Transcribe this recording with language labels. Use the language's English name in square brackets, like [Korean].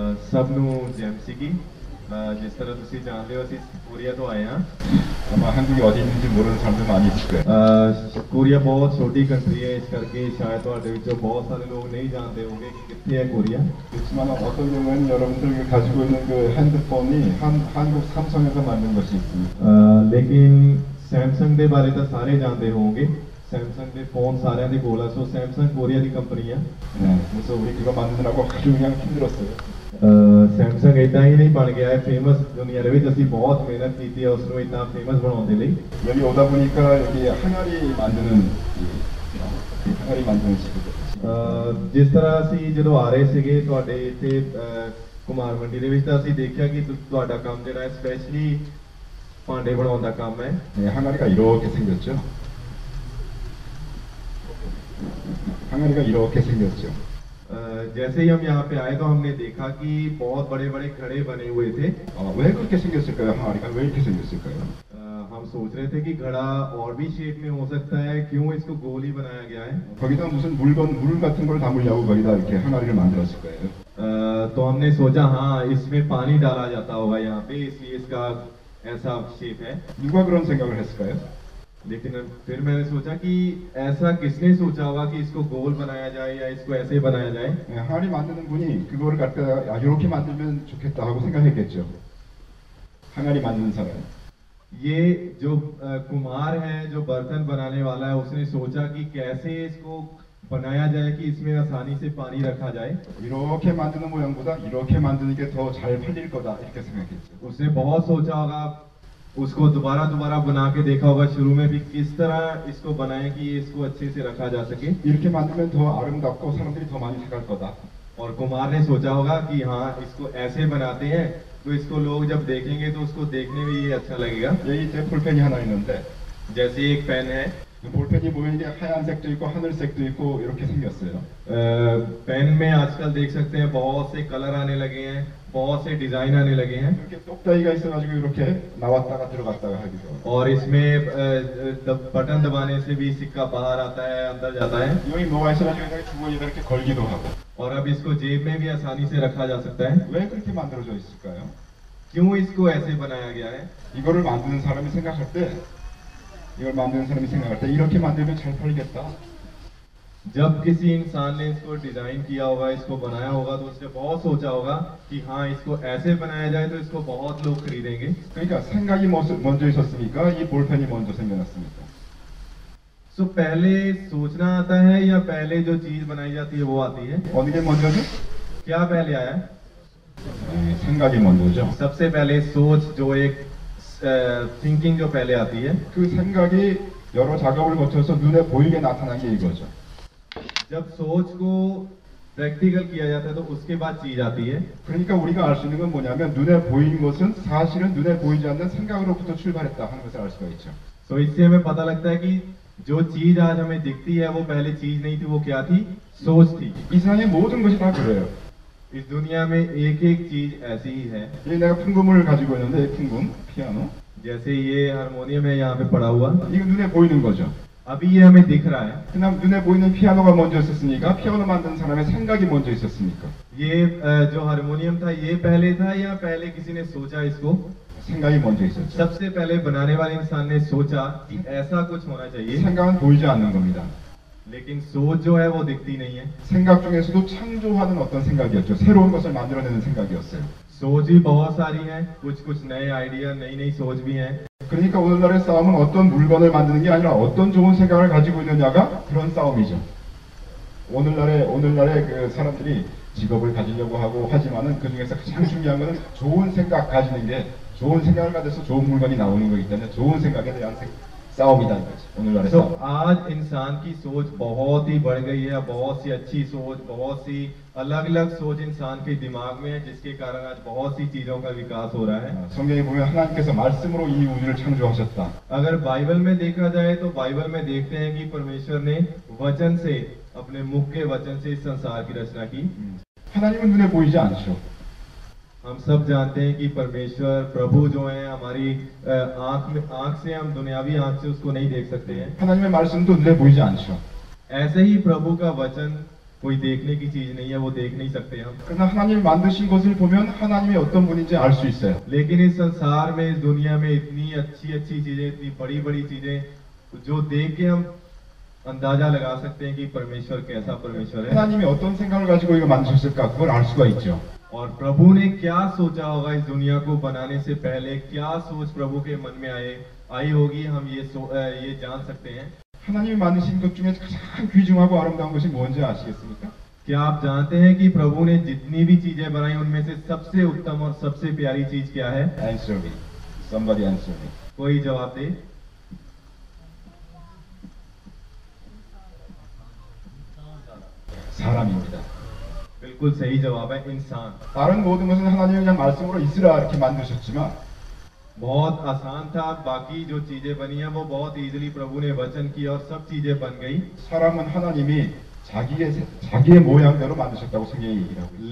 [Punjabi] ਸਭ ਨੂੰ ਜੈਮਸੀ ਕੀ ਜਿਸ ਤਰ੍ਹਾਂ ਤੁਸੀਂ ਜਾਣਦੇ ਹੋ ਅਸੀਂ ਕੋਰੀਆ ਤੋਂ ਆਏ ਹਾਂ। [Korean] 아마 한국이 어디 있는지 모르는 사람들 많이 있을 거예요. [Punjabi] ਕੋਰੀਆ ਬਹੁਤ ਛੋਟੀ ਕੰਟਰੀ ਹੈ, ਇਸ ਕਰਕੇ ਸ਼ਾਇਦ ਤੁਹਾਡੇ ਵਿੱਚੋਂ ਬਹੁਤ ਸਾਰੇ ਲੋਕ ਨਹੀਂ ਜਾਣਦੇ ਹੋਣਗੇ ਕਿ ਕਿੱਥੇ ਹੈ ਕੋਰੀਆ। [Korean] 그렇지만 어떤 경우에는 여러분들이 가지고 있는 그 핸드폰이 한국 삼성에서 만든 것이 있습니다. [Punjabi] ਲੇਕਿਨ ਸੈਮਸੰਗ ਦੇ ਬਾਰੇ ਤਾਂ ਸਾਰੇ ਜਾਣਦੇ ਹੋਣਗੇ। ਸੈਮਸੰਗ ਦੇ ਫੋਨ ਸਾਰਿਆਂ ਦੇ ਕੋਲ ਆ। ਸੋ ਸੈਮਸੰਗ ਕੋਰੀਆ ਦੀ ਕੰਪਨੀ ਆ। [Korean] 네, 그래서 우리 그거 만드느라고 아주 그냥 힘들었어요. [Punjabi] ਸੈਮਸੰਗ ਇਦਾਂ ਹੀ ਨਹੀਂ ਬਣ ਗਿਆ ਹੈ ਫੇਮਸ, ਦੁਨੀਆ ਦੇ ਵਿੱਚ ਅਸੀਂ ਬਹੁਤ ਮਿਹਨਤ ਕੀਤੀ ਹੈ ਉਸ ਨੂੰ ਇਦਾਂ ਫੇਮਸ ਬਣਾਉਣ ਦੇ ਲਈ। [Korean] 여기 오다 보니까 여기 항아리 만드는 집이거든요. [Punjabi] ਜਿਸ ਤਰ੍ਹਾਂ ਅਸੀਂ ਜਦੋਂ ਆ ਰਹੇ ਸੀਗੇ ਤੁਹਾਡੇ ਇੱਥੇ ਕੁਮਾਰ ਮੰਡੀ ਦੇ ਵਿੱਚ ਤਾਂ ਅਸੀਂ ਦੇਖਿਆ ਕਿ ਤੁਹਾਡਾ ਕੰਮ ਜਿਹੜਾ ਹੈ ਸਪੈਸ਼ਲੀ ਭਾਂਡੇ ਬਣਾਉਣ ਦਾ ਕੰਮ ਹੈ। [Korean] 네, 항아리가 이렇게 생겼죠. 항아리가 이렇게 생겼죠. [Hindi] जैसे ही हम यहाँ पे आए तो हमने देखा कि बहुत बड़े बड़े घड़े बने हुए थे। [Korean] 왜 그렇게 생겼을까요? 항아리가 왜 이렇게 생겼을까요? [Hindi] हम सोच रहे थे कि घड़ा और भी शेप में हो सकता है, क्यों इसको गोल ही बनाया गया है। [Korean] 거기다 무슨 물 같은 걸 담으려고 거기다 이렇게 항아리를 만들었을 거예요. [Hindi] तो हमने सोचा हाँ इसमें पानी डाला जाता होगा यहाँ पे, इसलिए इसका ऐसा शेप है। [Korean] 누가 그런 생각을 했을까요? [Hindi] लेकिन फिर मैंने सोचा कि ऐसा किसने सोचा होगा कि इसको गोल बनाया जाए या इसको ऐसे बनाया जाए। [Korean] 네, 항아리 만드는 분이 그거를 갖다가 이렇게 만들면 좋겠다 하고 생각했겠죠. 항아리 만드는 사람. [Hindi] ये जो कुम्हार है, जो बर्तन बनाने वाला है, उसने सोचा कि कैसे इसको बनाया जाए कि इसमें आसानी से पानी रखा जाए। [Korean] 이렇게 만드는 모양보다 이렇게 만드는 게 더 잘 팔릴 거다 이렇게 생각했죠. [Hindi] उसने बहुत सोचा होगा, उसको दोबारा दोबारा बना के देखा होगा शुरू में भी किस तरह इसको बनाएं कि इसको अच्छे से रखा जा सके। [Korean] 이렇게 만들면 더 아름답고 사람들이 더 많이 사갈 거다. [Hindi] और कुमार ने सोचा होगा कि हाँ इसको ऐसे बनाते हैं तो इसको लोग जब देखेंगे तो उसको देखने में ये अच्छा लगेगा। [Korean] 여기 제 볼펜이 하나 있는데 [Hindi] जैसे एक पेन है, [Korean] 볼펜이 보면 이게 하얀색도 있고 하늘색도 있고 이렇게 생겼어요. [Hindi] पेन में आजकल देख सकते हैं बहुत से कलर आने लगे हैं, बहुत से डिजाइन आने लगे हैं। [Korean] 이렇게 똑딱이가 있어가지고 이렇게 나왔다가 들어갔다가 하기도 하고. [Hindi] और इसमें बटन दबाने से भी सिक्का बाहर आता है, अंदर जाता है। [Korean] 여기 뭐가 있어가지고 주머니에다 이렇게 걸기도 하고. [Hindi] और अब इसको जेब में भी आसानी से रखा जा सकता है। [Korean] 왜 그렇게 만들어져 있을까요? [Hindi] क्यों इसको ऐसे बनाया गया है? [Korean] 이거를 만드는 사람이 생각할 때 이렇게 만들면 잘 팔리겠다. [Hindi] जब किसी इंसान ने इसको डिजाइन किया होगा, इसको बनाया होगा, तो उसने बहुत सोचा होगा कि हाँ इसको ऐसे बनाया जाए तो इसको बहुत लोग खरीदेंगे। [Korean] 그러니까 생각이 먼저 있었으니까 이 볼펜이 먼저 생겨났습니다. [Hindi] तो पहले सोचना आता है या पहले जो चीज बनाई जाती है वो आती है? [Korean] 어느 게 먼저죠? [Hindi] क्या पहले आया? [Korean] 생각이 먼저죠. [Hindi] सबसे पहले सोच, जो एक थिंकिंग जो पहले आती है। [Korean] 그 생각이 여러 작업을 거쳐서 눈에 보이게 나타난 게 이거죠. [Hindi] जब सोच को प्रैक्टिकल किया जाता है तो उसके बाद चीज आती है। [Korean] 그러니까 우리가 알 수 있는 건 뭐냐면 눈에 보이는 것은 사실은 눈에 보이지 않는 생각으로부터 출발했다 하는 것을 알 수가 있죠. [Hindi] तो इससे हमें पता लगता है कि जो चीज आज हमें दिखती है वो पहले चीज नहीं थी, वो क्या थी? सोच थी। [Korean] 이 세상의 모든 것이 다 그래요. [Hindi] इस दुनिया में एक एक चीज ऐसी ही है। [Korean] 이 내가 풍금을 가지고 있는데 이 풍금 피아노. [Hindi] जैसे ये हारमोनियम है यहाँ पे पड़ा हुआ, [Korean] 이거 눈에 보이는 거죠. [Hindi] अभी ये हमें दिख रहा है। [Korean] 그냥 눈에 보이는 피아노가 먼저 있었으니까 피아노 만드는 사람의 생각이 먼저 있었으니까. [Hindi] ये जो हारमोनियम था ये पहले था या पहले किसी ने सोचा इसको? [Korean] 생각이 먼저 있었죠. [Hindi] सबसे पहले बनाने वाले इंसान ने सोचा कि ऐसा कुछ होना चाहिए। [Korean] 생각은 보이지 않는 겁니다. [Hindi] लेकिन सोच जो है वो दिखती नहीं है। [Korean] 생각 중에서도 창조하는 어떤 생각이었죠. 새로운 것을 만들어내는 생각이었어요. [Hindi] सोच भी बहुत सारी है, कुछ कुछ नए आइडिया, नई नई सोच भी है। [Korean] 그러니까 오늘날의 싸움은 어떤 물건을 만드는 게 아니라 어떤 좋은 생각을 가지고 있느냐가 그런 싸움이죠. 오늘날의 그 사람들이 직업을 가지려고 하고 하지만은 그 중에서 가장 중요한 것은 좋은 생각 가지는 게, 좋은 생각을 가져서 좋은 물건이 나오는 거기 때문에 좋은 생각에 대한 싸움이다 이거지. 오늘날의 [Hindi] तो [Korean] 싸움. [Hindi] आज इंसान की सोच बहुत ही बढ़ गई है, बहुत सी अच्छी सोच, बहुत सी अलग अलग सोच इंसान के दिमाग में है, जिसके कारण आज बहुत सी चीजों का विकास हो रहा है। [Korean] 성경에 보면 하나님께서 말씀으로 이 우주를 창조하셨다. [Hindi] अगर बाइबल में देखा जाए तो बाइबल में देखते हैं कि परमेश्वर ने वचन से, अपने मुख के वचन से इस संसार की रचना की। [Korean] 하나님은 눈에 보이지 않죠. [Hindi] हम सब जानते हैं कि परमेश्वर प्रभु जो है हमारी आंख से, हम दुनियावी आंख से उसको नहीं देख सकते हैं। [Korean] 하나님의 말씀도 눈에 보이지 않죠. [Hindi] ऐसे ही प्रभु का वचन कोई देखने की चीज नहीं है, वो देख नहीं सकते हम। [Korean] 그러나 하나님이 만드신 것을 보면 하나님이 어떤 분인지 알 수 있어요. [Hindi] लेकिन इस संसार में, इस दुनिया में इतनी अच्छी अच्छी चीजें, इतनी बड़ी बड़ी चीजें जो देख के हम अंदाजा लगा सकते हैं कि परमेश्वर कैसा परमेश्वर है, [Korean] 하나님이 어떤 생각을 가지고 이거 만드셨을까 그걸 알 수가 있죠. [Hindi] और प्रभु ने क्या सोचा होगा इस दुनिया को बनाने से पहले, क्या सोच प्रभु के मन में आई होगी, हम ये जान सकते हैं। [Korean] 하나님이 만드신 것 중에 가장 귀중하고 아름다운 것이 뭔지 아시겠습니까? [Hindi] क्या आप जानते हैं कि प्रभु ने जितनी भी चीजें बनाई उनमें से सबसे उत्तम और सबसे प्यारी चीज क्या है? [English] Answer me. Somebody answer me. [Hindi] कोई जवाब दे। [Korean] 사람입니다. [Hindi] बिल्कुल सही जवाब है, इंसान। [Korean] 다른 모든 것은 하나님이 그냥 말씀으로 있으라 이렇게 만드셨지만 [Hindi] बहुत आसान था, बाकी जो चीजें बनी है वो बहुत इजीली प्रभु ने वचन की और सब चीजें बन गई। [Korean] 사람은 하나님이 자기의 모양대로 만드셨다고 성경이 얘기를 하고 있어요.